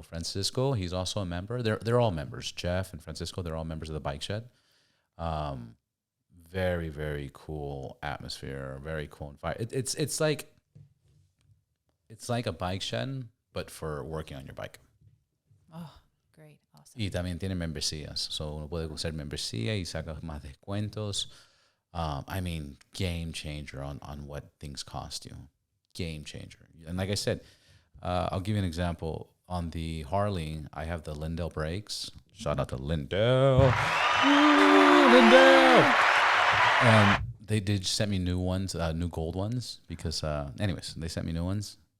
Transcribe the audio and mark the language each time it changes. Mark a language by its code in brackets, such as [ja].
[en] Francisco, he's also a member. They're all members. Jeff and Francisco, they're all members of the Bike Shed. Very, very cool atmosphere. Very cool environment. It's like a bike shed, but for working on your bike. Oh, great. Awesome. [es] Y también tiene membresías. So uno puede usar membresía y saca más descuentos. [en] I mean, game changer on what things cost you. Game changer. And like I said, I'll give you an example. On the Harley, I have the Lindell brakes. Shout out to Lindell. Lindell. And they did send me new ones, new gold ones, because, anyways, they sent me new ones.